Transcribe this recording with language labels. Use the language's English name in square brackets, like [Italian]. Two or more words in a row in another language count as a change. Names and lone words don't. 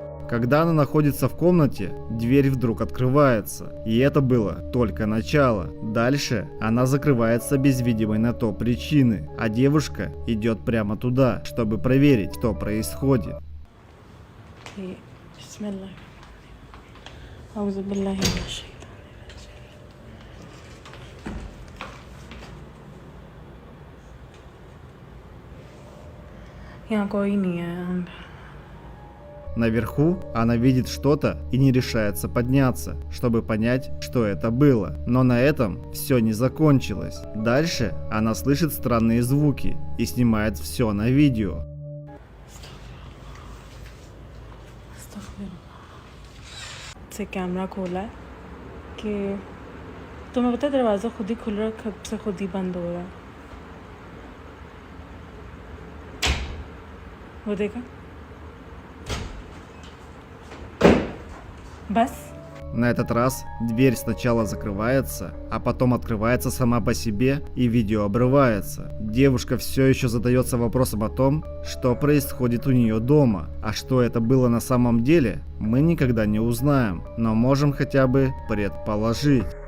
[Russian] Когда она находится в комнате, дверь вдруг открывается. И это было только начало. Дальше она закрывается без видимой на то причины, а девушка идет прямо туда, чтобы проверить, что происходит. [Hindi] यहाँ कोई नहीं है. [Russian] Наверху она видит что-то и не решается подняться, чтобы понять, что это было. Но на этом все не закончилось. Дальше она слышит странные звуки и снимает все на видео. [Hindi] से कैमरा खोला है कि तुम्हें पता है दरवाज़ा खुद ही खुल रहा है, कब से खुद ही बंद हो रहा है. वो देखा बस. [Russian] На этот раз дверь сначала закрывается, а потом открывается сама по себе и видео обрывается. Девушка все еще задается вопросом о том, что происходит у нее дома. А что это было на самом деле, мы никогда не узнаем, но можем хотя бы предположить.